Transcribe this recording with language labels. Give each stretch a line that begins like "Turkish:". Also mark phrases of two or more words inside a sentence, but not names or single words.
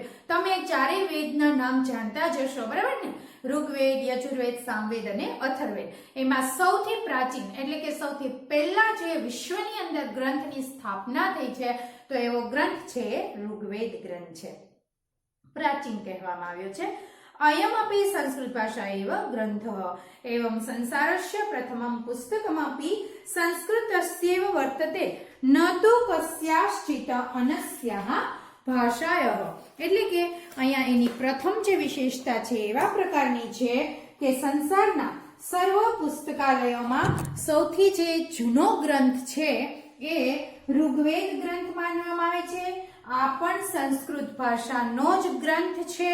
Gujarati: તમે ચારેય વેદના નામ જાણતા જ હશો, બરાબર ને? ઋગ્વેદ, યજુર્વેદ, સામવેદ અને અથર્વવેદ। એમાં સૌથી પ્રાચીન એટલે કે સૌથી પહેલા જે વિશ્વની અંદર ગ્રંથની સ્થાપના થઈ છે તો એવો ગ્રંથ છે ઋગ્વેદ ગ્રંથ છે, પ્રાચીન કહેવામાં આવ્યો છે।
Sanskrit: अयमपि संस्कृत भाषा एव ग्रन्थः एवं संसारस्य प्रथमं पुस्तकमपि संस्कृतस्यैव वर्तते न तु कस्याश्चित् अन्यस्याः ભાષાયઃ।
Gujarati: એટલે કે અહીંયા એની પ્રથમ જે વિશેષતા છે એવા પ્રકારની છે કે સંસારના સર્વ પુસ્તકાલયોમાં સૌથી જે જૂનો ગ્રંથ છે એ ઋગ્વેદ ગ્રંથ માનવામાં આવે છે। આ પણ સંસ્કૃત ભાષાનો જ ગ્રંથ છે।